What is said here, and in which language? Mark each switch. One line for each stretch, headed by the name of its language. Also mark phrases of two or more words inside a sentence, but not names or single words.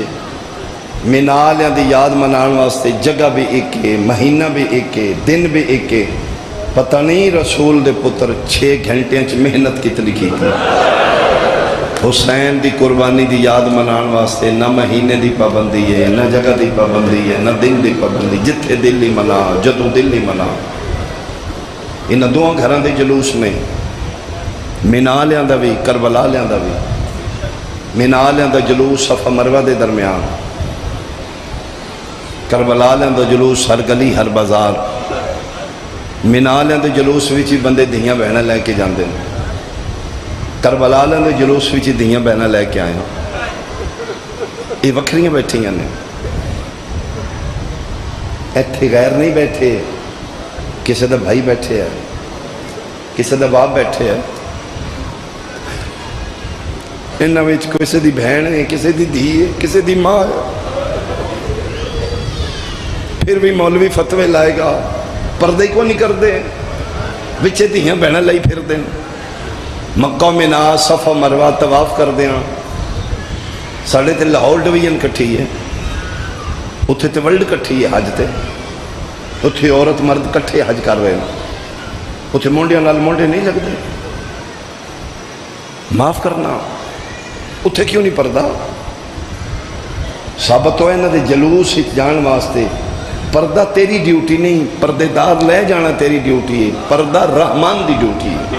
Punjabi: مینا آلیاں دی یاد منان واسطے جگہ بھی ایک ہے، مہینہ بھی ایک ہے، دن بھی ایک ہے۔ پتہ نہیں رسول دے پتر 6 گھنٹے چ محنت کتنی کی تھی۔ حسین دی قربانی دی یاد منان واسطے نہ مہینے دی پابندی ہے، نہ جگہ دی پابندی ہے، نہ دن دی پابندی، جتھے دل ہی منا، جدوں دل ہی منا۔ انہاں دو گھراں دے جلوس میں مینا لیاں دا بھی کربلا لیاں دا بھی۔ مینا لیاں دا جلوس صفا مروہ دے درمیان، کربلا لیاں دا جلوس ہر گلی ہر بازار۔ مینا لیاں دے جلوس وچ بندے دھیاں بہناں لے کے جاندے ہیں، کربلا لیاں دے جلوس وچ دھیاں بہناں لے کے آئے ہیں۔ یہ وکھریاں بیٹھیاں نے، ایتھے غیر نہیں بیٹھے، کسی دا بھائی بیٹھے ہے، کسی دا باپ بیٹھے ہے، انہاں وچ کسی دی بہن ہے، کسی دی دھی ہے، کسی دی ماں ہے۔ پھر بھی مولوی فتوے لائے گا، پردے کو نہیں کر دے، بچے دھیاں بہناں لئی پھر دیں۔ مکہ مینا صفا مروہ طواف کر دیں۔ ساڑھے تے لاہور ڈویژن کٹھی ہے، اتھے تے ورلڈ کٹھی ہے حج تے، اتھے عورت مرد کٹھے حج کر رہے ہیں، اتھے مونڈیاں نال مونڈے نہیں لگتے۔ معاف کرنا، اتھے کیوں نہیں پردہ؟ ثابت ہوئے نہ دے جلوس جان واسطے پردہ تیری ڈیوٹی نہیں، پردے دار لے جانا تیری ڈیوٹی ہے، پردہ رحمان دی ڈیوٹی ہے۔